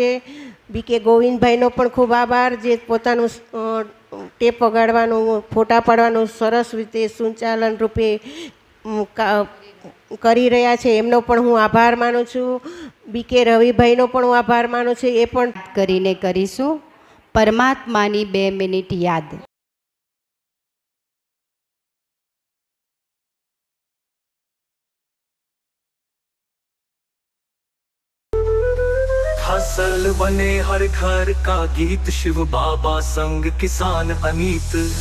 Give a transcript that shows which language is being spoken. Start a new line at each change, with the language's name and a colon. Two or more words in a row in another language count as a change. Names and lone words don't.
Gujarati: VK ગોવિંદભાઈનો પણ ખૂબ આભાર, જે પોતાનું ટેપ વગાડવાનું, ફોટા પાડવાનું સરસ રીતે સંચાલન રૂપે કરી રહ્યા છે, એમનો પણ હું આભાર માનું છું. BK રવિભાઈનો પણ હું આભાર માનું છું. એ પણ કરીને કરીશું પરમાત્માની 2 મિનિટ યાદ.
Hindi: फसल बने हर घर का गीत, शिव बाबा संग किसान अनीत।